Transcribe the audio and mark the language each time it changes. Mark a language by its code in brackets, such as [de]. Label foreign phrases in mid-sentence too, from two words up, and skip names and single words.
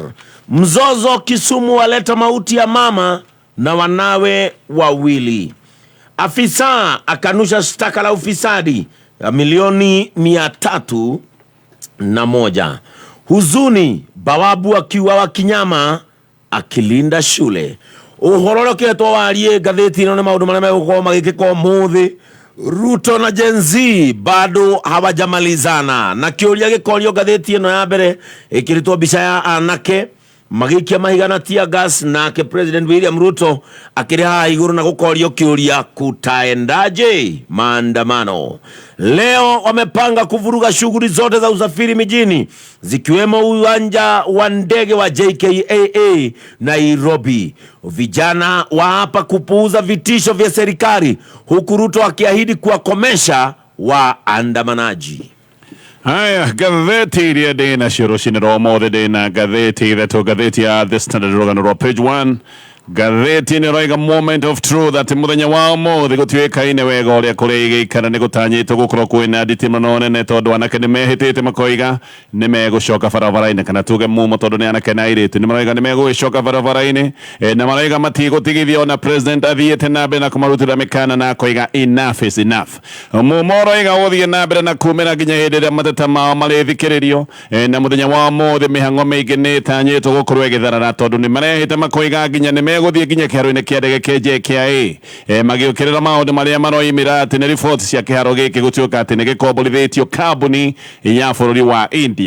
[sw] Mzozo Kisumu waleta mauti ya mama na wanawe wawili. Afisa akanusha shtaka la ufisadi ya milioni 301. Huzuni bawabu akiuawa kinyama akilinda shule. [ki] Uhororoke twawarie ngathĩti ĩno nĩ maũndũ marĩa megũkorwo magĩkĩka ũmũthĩ. [sw] Ruto na Gen Z bado hawajamalizana. [ki] Na kĩũria gĩkorio ngathĩti ĩno ya mbere ĩkĩrĩtwo mbica ya anake magikia mahigana tia gas nake President William Ruto akĩrĩha igũrũ na gũkorio kĩũria kutaendaje maandamano. [sw] Leo wamepanga kuvuruga shughuli zote za usafiri mijini zikiwemo uwanja wa ndege wa JKIA Nairobi. Vijana waapa kupuuza vitisho vya serikali huku Ruto akiahidi kuwakomesha waandamanaji. [ki] Haya, gatheti iria ndĩna cio rũcinĩ rwa ũmũthĩ ndĩna gatheti ithatũ. Gatheti ya The Standard rũgano rwa page 1. Gatheti nĩ roiga [en] moment of truth [ki] atĩ mũthenya wa ũmũthĩ gũtuĩkaine wega ũrĩa kũrĩa igĩikara nĩ gũtanyĩtwo gũkorwo kwĩna nditimũrano nene tondũ anake nĩ mehĩtĩte makoiga nĩ megũcoka barabara-inĩ kana tuge mumo tondũ nĩ anake na airĩtu nĩ maroiga nĩ megũgĩcoka barabara-inĩ na maroiga matigũtigithia ona president athiĩte na mbere na kũmarutĩra mĩkana na koiga [en] enough is enough. [ki] Mumo roiga gũthiĩ na mbere na kumĩra nginya hĩndĩ ĩrĩa mateta mao marĩthikĩrĩrio na mũthenya wa ũmũthĩ mĩhang'o mĩingĩ nĩ ĩtanyĩtwo gũkorwo ĩgĩtharara tondũ nĩ marehĩte makoiga nginya nĩ gũthiĩ nginya kĩharo-inĩ kĩa ndege kĩa JKIA magĩũkĩrĩra maũndũ marĩa maroimĩra atĩ nĩ riboti cia kĩharo gĩkĩ gũtuĩka atĩ nĩ gĩkomborithĩtio kambuni ya bũrũri wa India.